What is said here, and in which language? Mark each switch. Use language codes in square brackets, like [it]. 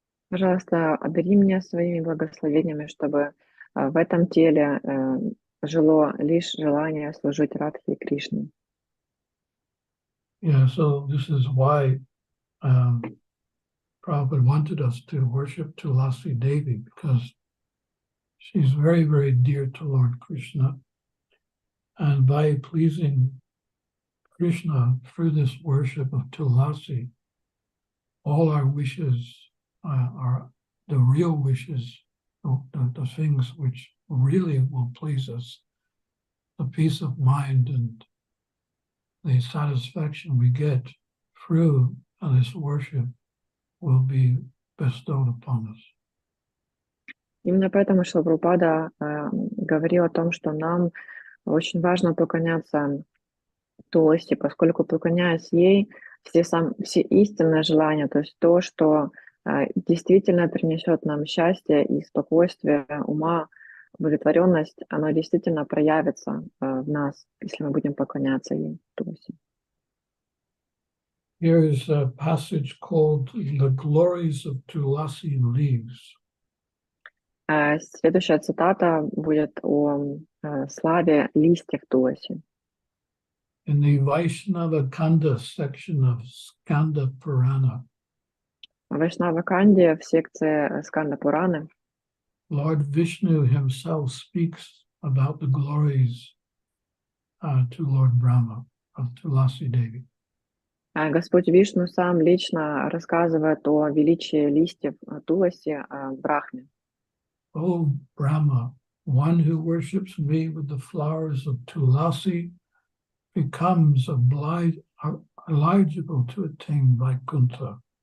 [ru] Пожалуйста, одари меня своими благословениями, чтобы в этом теле жило лишь желание служить Радхе и Кришне. [en] Yeah, so this is why Prabhupada wanted us to worship Tulasi Devi, because she's very, very dear to Lord Krishna. And by pleasing Krishna through this worship of Tulasi, all our wishes are the real wishes, the things which really will please us, the peace of mind and the satisfaction we get through this worship will be bestowed upon us. [ru] Именно поэтому Шрила Прабхупада говорил о том, что нам очень важно поклоняться Туласи, поскольку, поклоняясь ей, все истинные желания, то есть то, что действительно принесет нам счастье и спокойствие ума, удовлетворенность, оно действительно проявится в нас, если мы будем поклоняться ей, Туласи. [en] Here is a passage called The Glories of Tulasi Leaves. [ru] Следующая цитата будет о славе листьев Туласи. [en] In the Vaishnava Kanda section of Skanda Purana, [ru] В Вайшнава-канде, в секции Сканда Пураны, [en] Lord Vishnu himself speaks about the glories to Lord Brahma of Tulasi Devi. [ru] Господь Вишну сам лично рассказывает о величии листьев Туласи Брахме. [en] O Brahma, one who worships me with the flowers of Tulasi becomes eligible to attain Vaikuntha.